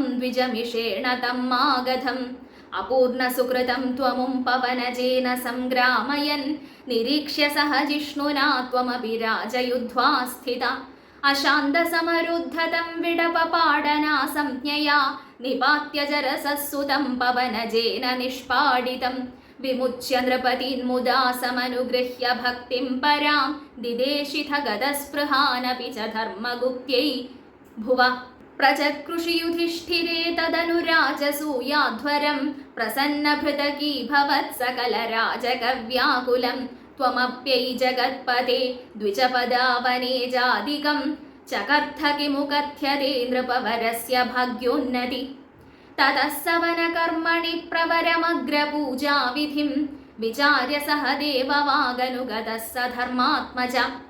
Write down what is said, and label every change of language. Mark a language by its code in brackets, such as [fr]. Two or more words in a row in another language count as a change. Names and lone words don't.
[sa] ദ്വിജമിഷേണ തം മാഗധം അപൂർണസുകൃതം ത്വമും പവനജേന സംഗ്രാമയൻ നിരീക്ഷ്യ സഹ ജിഷ്ണുനാ ത്വമപി രാജയുധ്വാ സ്ഥിത അശാന്തസമരുദ്ധതം വിടപപാടനാ സംജ്ഞയാ നിപാത്യ ജരസസ്സുതം പവനജേന നിഷ്പാടിതം വിമുച്യ നൃപതിന്മുദാ സമനുഗൃഹ്യ ഭക്തിം പരാം ദിദേശിഥ ഗദസ്പൃഹാനപി ച ധർമ്മഗുപ്ത്യൈ ഭുവ प्रचकृषि युधिष्ठिरे तदनुराजसूयाध्वरं प्रसन्नभृतकीभवत् सकलराजकव्याकुलं त्वमप्यै जगत्पते द्विजपदावनेजादिकं चकर्थ किमु कथ्यते नृपवरस्य भाग्योन्नति ततः सवनकर्मणि प्रवरमग्रपूजाविधिं विचार्य सह देववागनुगतः स धर्मात्मजा